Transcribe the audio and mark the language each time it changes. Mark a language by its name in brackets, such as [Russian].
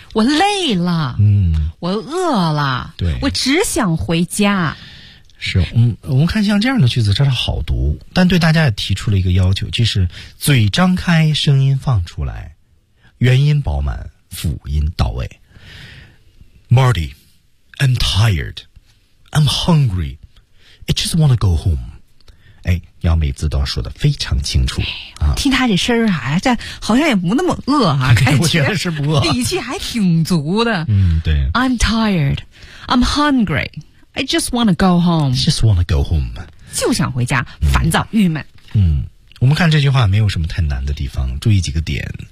[Chinese] 我累了，我饿了，对，我只想回家。是，我们看像这样的句子，真是好读，但对大家也提出了一个要求，就是嘴张开，声音放出来，元音饱满，辅音到位。 [English] Marty, I'm tired, I'm hungry, I just want to go home. [Chinese] 哎，姚美姿都说得非常清楚、啊、听她这声儿啊，这好像也不那么饿啊，感觉我觉得是不饿，底气还挺足的。嗯，对。 [English] I'm tired, I'm hungry, I just want to go home. Just want to go home. [Chinese] 就想回家，烦躁、郁闷。嗯，我们看这句话没有什么太难的地方，注意几个点。